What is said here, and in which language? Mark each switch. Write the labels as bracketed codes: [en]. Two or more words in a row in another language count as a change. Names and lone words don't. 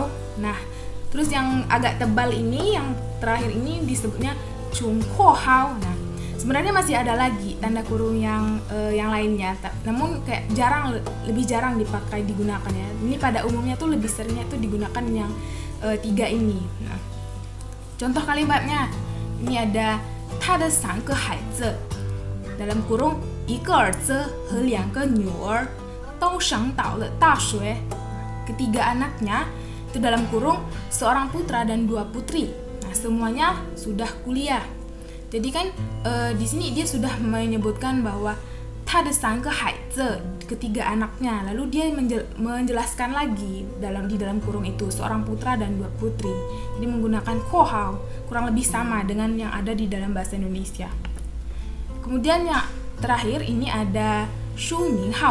[id] Nah, terus yang agak tebal ini, yang terakhir ini disebutnya [zh] 中括号. [id] Nah, sebenarnya masih ada lagi tanda kurung yang lainnya, namun kayak lebih jarang digunakan ya. Ini pada umumnya tuh lebih seringnya tuh digunakan yang 3 ini. Nah, contoh kalimatnya ini ada [zh] 他的3个孩子 [id] dalam kurung [zh] 1 个儿子和2个女儿都上到了大学. [id] Ketiga anaknya itu dalam kurung seorang putra dan 2 putri. Nah, semuanya sudah kuliah. Jadi kan di sini dia sudah menyebutkan bahwa [zh] 他的3个孩子 [id] ketiga anaknya. Lalu dia menjelaskan lagi di dalam kurung itu seorang putra dan 2 putri. Jadi menggunakan [zh] 括号, [id] kurang lebih sama dengan yang ada di dalam bahasa Indonesia. Kemudian yang terakhir ini ada [zh] 书名号.